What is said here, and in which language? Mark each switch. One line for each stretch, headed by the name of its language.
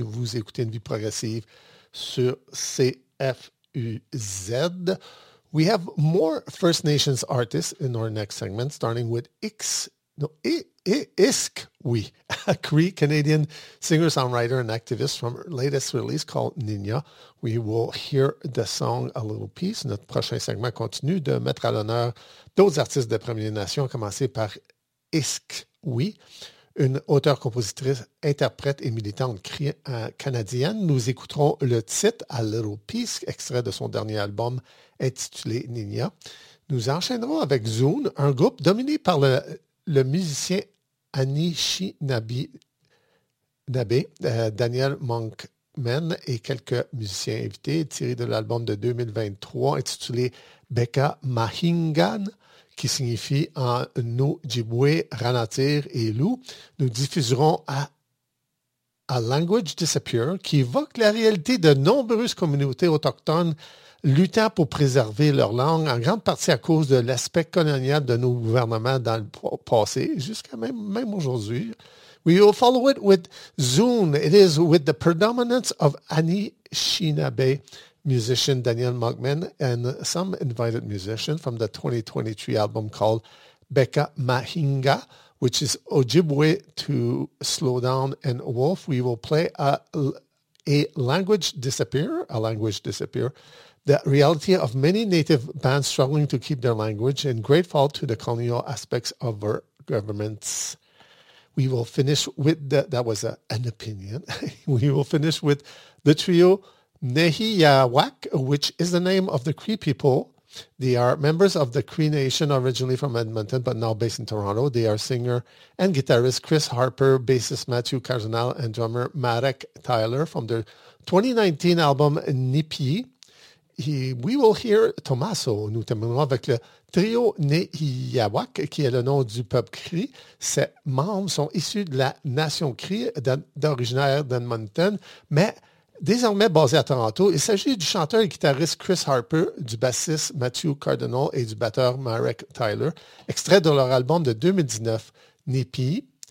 French: Vous écoutez Une Vie Progressive sur CFUZ.
English: We have more First Nations artists in our next segment, starting with Iskwi, a Cree-Canadian singer, songwriter, and activist from her latest release called Nina. We will hear the song a little piece.
French: Notre prochain segment continue de mettre à l'honneur d'autres artistes de Premières Nations, à commencer par Iskwi. Une auteure, compositrice, interprète et militante canadienne. Nous écouterons le titre, A Little Piece, extrait de son dernier album intitulé Nina. Nous enchaînerons avec Zune, un groupe dominé par le musicien Anishinaabe, Daniel Monkman et quelques musiciens invités, tirés de l'album de 2023 intitulé Beka Mahingan, qui signifie en Ojibwe, Ranatir et Loup. Nous diffuserons A Language Disappear, qui évoque la réalité de nombreuses communautés autochtones luttant pour préserver leur langue, en grande partie à cause de l'aspect colonial de nos gouvernements dans le passé, jusqu'à même aujourd'hui.
English: We will follow it with Zune. It is with the predominance of Anishinaabe musician Daniel Monkman and some invited musicians from the 2023 album called Beka Mahinga, which is Ojibwe to Slow Down and Wolf. We will play a language disappear, the reality of many native bands struggling to keep their language and grateful to the colonial aspects of our governments. We will finish with an opinion. We will finish with the trio Nehiyawak, which is the name of the Cree people. They are members of the Cree Nation, originally from Edmonton, but now based in Toronto. They are singer and guitarist Chris Harper, bassist Matthew Cardinal, and drummer Marek Tyler from their 2019 album Nipi. We will hear Tommaso.
French: Nous terminerons avec le trio Nehiyawak, qui est le nom du peuple Cree. Ses membres sont issus de la nation Cree, d'originaire d'Edmonton, mais désormais basé à Toronto, il s'agit du chanteur et guitariste Chris Harper, du bassiste Matthew Cardinal et du batteur Marek Tyler, extrait de leur album de 2019, Nipi.